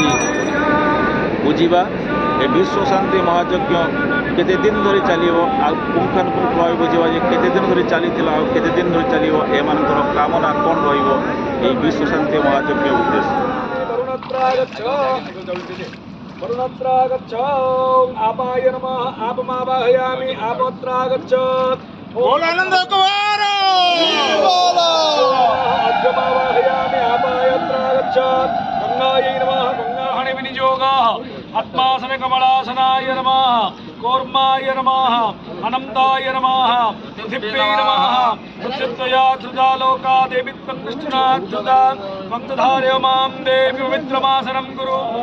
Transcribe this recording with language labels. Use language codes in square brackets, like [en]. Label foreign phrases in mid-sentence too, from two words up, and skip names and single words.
[or] ବୁଝିବା ଏ ବିଶ୍ୱ ଶାନ୍ତି ମହାଯଜ୍ଞ କେତେ ଦିନ ଧରି ଚାଲିବ, ଆଉ ପୁଙ୍ଖାନୁପୁଙ୍ଖ ଭାବେ ବୁଝିବା ଯେ କେତେ ଦିନ ଧରି ଚାଲିଥିଲା ଆଉ କେତେ ଦିନ ଧରି ଚାଲିବ, ଏମାନଙ୍କର କାମନା କ'ଣ ରହିବ ଏହି ବିଶ୍ୱ ଶାନ୍ତି ମହାଯଜ୍ଞ ଉଦ୍ଦେଶ୍ୟ। [sa] ଆପାୟ ନମଃ ଆପମାବାହୟାମି ଆପତ୍ରାଗଚ୍ଛ ଆନନ୍ଦ କୁମାର अद्यमावाहयामि आपायत्रागच्छ गंगायै नमः गंगाहणे विनियोगः आत्मासने कमलासनाय नमः कौर्माय नमः अनन्ताय नमः पृथिव्यै नमः पृथिव्या धृता लोका देवी त्वं विष्णुना धृता त्वं तधारय मां देवी पवित्रमासनं कुरु।